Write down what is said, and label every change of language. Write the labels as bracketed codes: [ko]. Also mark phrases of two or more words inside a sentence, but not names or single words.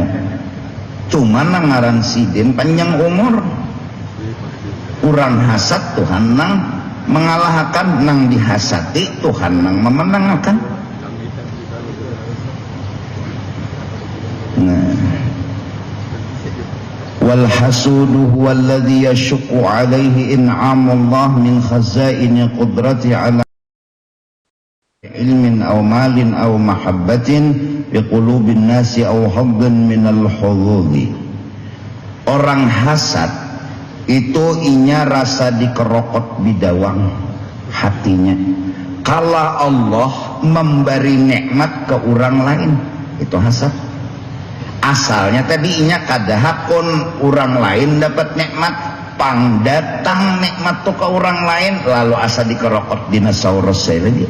[bjn] Cuma nang ngaran Sidin panjang umur, urang hasad Tuhan nang mengalahkan, nang dihasati Tuhan nang memenangkan. Nah, [ar] والحسود هو الذي يشق عليه إنعام الله من خزائن قدرته على علم أو مال أو محبة بقلوب الناس أو حبا من الحدود. [bjn] Orang hasad itu inya rasa dikerokot bidawang hatinya kala Allah memberi nikmat ke orang lain, itu hasad. Asalnya tadi inya kada hakun orang lain dapat nikmat, pang datang nikmat tuh ke orang lain lalu asa dikerokot dinosaurus saya lagi.